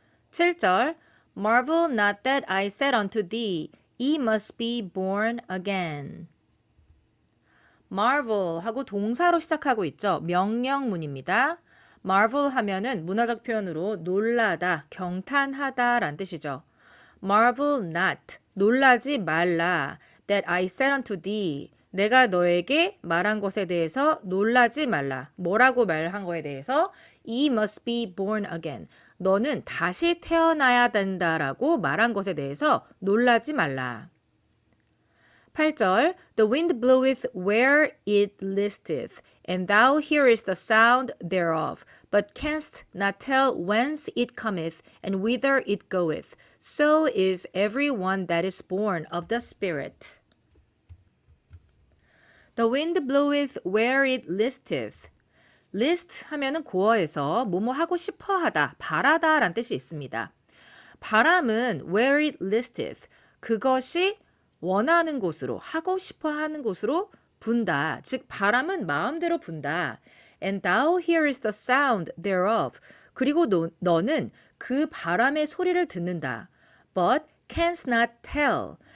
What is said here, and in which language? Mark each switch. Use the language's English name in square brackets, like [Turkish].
[English] 7절 Marvel not that I said unto thee, ye must be born again. [Korean] Marvel 하고 동사로 시작하고 있죠. 명령문입니다. Marvel 하면은 문화적 표현으로 놀라다, 경탄하다 라는 뜻이죠. [English] Marvel not, [Korean] 놀라지 말라. [English] That I said unto thee, [Korean] 내가 너에게 말한 것에 대해서 놀라지 말라. 뭐라고 말한 거에 대해서 [English] Ye must be born again. [Korean] 너는 다시 태어나야 된다라고 말한 것에 대해서 놀라지 말라. [English] 8절 The wind bloweth where it listeth, and thou hearest the sound thereof, but canst not tell whence it cometh, and whither it goeth. So is every one that is born of the Spirit. The wind bloweth where it listeth. [Korean] list 하면은 고어에서 뭐뭐 하고 싶어 하다, 바라다 라는 뜻이 있습니다. 바람은 [English] where it listeth. [Korean] 그것이 원하는 곳으로, 하고 싶어 하는 곳으로 분다. 즉 바람은 마음대로 분다. [English] And thou hearest the sound thereof. [Korean] 그리고 너는 그 바람의 소리를 듣는다. [English] But canst not tell.